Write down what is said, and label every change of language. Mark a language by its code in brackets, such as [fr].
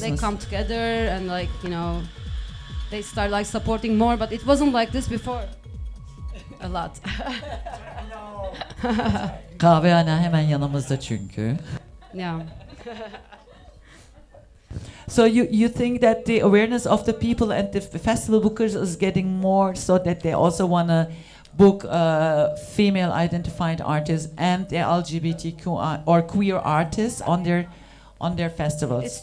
[en] They come together and like, they start like supporting more, but it wasn't like this before. A lot. [tr] Kahvehane hemen yanımızda çünkü. [en] Yeah. So you think that the awareness of the people and the festival bookers is getting more, so that they also want to book female identified artists and the LGBTQ or queer artists on their festivals?